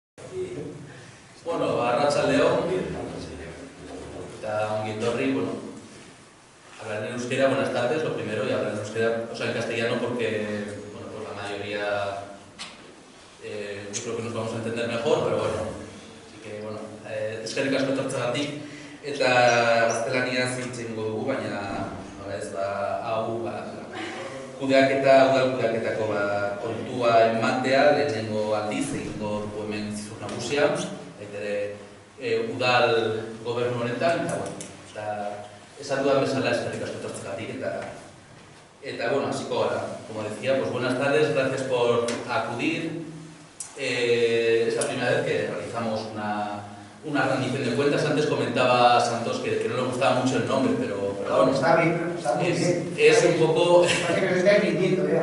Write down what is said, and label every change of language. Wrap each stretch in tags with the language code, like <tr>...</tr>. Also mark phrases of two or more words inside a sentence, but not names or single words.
<eu>Bueno, arratsaldeon eta ongi etorri, bueno,</eu> <es>hablar en euskera, buenas tardes, lo primero, y hablar en euskera, o sea, en castellano, porque, bueno, pues la mayoría, yo creo que nos vamos a entender mejor, pero bueno, así que,</es> <eu>bueno, eskerrik asko etortzeagatik, eta gaztelaniaz hitz egingo dugu, baina, ez da, hau, kudeaketa, udal kudeaketako kontua ematea, lehenengo aldiz, egingo dugu hemen zizur nagusia, udal gobernu honetan, eta, bueno, esan dudan bezala eskerrik asko etortzeagatik, eta, bueno, hasiko gara.</eu> <es>Como decía, pues buenas tardes, gracias por acudir. Es la primera vez que realizamos una rendición de cuentas. Antes comentaba Santos que no le gustaba mucho el nombre, pero bueno, está bien, está muy bien. Es un poco... Parece que nos estáis mintiendo, ya.</es>